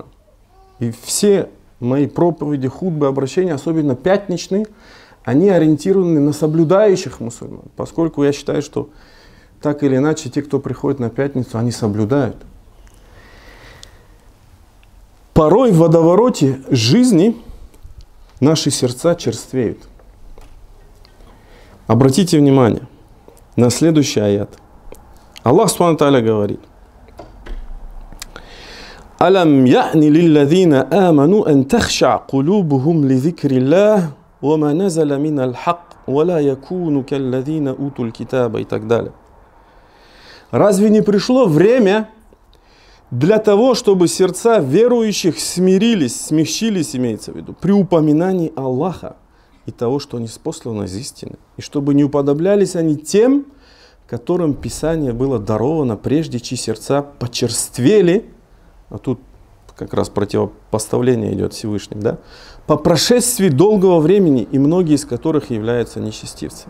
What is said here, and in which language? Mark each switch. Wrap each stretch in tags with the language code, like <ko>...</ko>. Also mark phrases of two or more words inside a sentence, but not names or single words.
<ru>И все мои проповеди, хутбы, обращения, особенно пятничные, они ориентированы на соблюдающих мусульман, поскольку я считаю, что так или иначе те, кто приходит на пятницу, они соблюдают. Порой в водовороте жизни наши сердца черствеют. Обратите внимание на следующий аят.</ru> <ar>الله سبحانه وتعالى говорит: «ألم يأن للذين آمنوا أن تخشع قلوبهم لذكر الله وما نزل من الحق ولا يكونوا كالذين أوتوا الكتاب»</ar> <ru>и так далее. Разве не пришло время для того, чтобы сердца верующих смягчились, имеется в виду, при упоминании Аллаха и того, что они спосланы из истины, и чтобы не уподоблялись они тем, которым Писание было даровано, прежде чьи сердца почерствели, а тут как раз противопоставление идет Всевышним, да, по прошествии долгого времени, и многие из которых являются нечестивцами.</ru>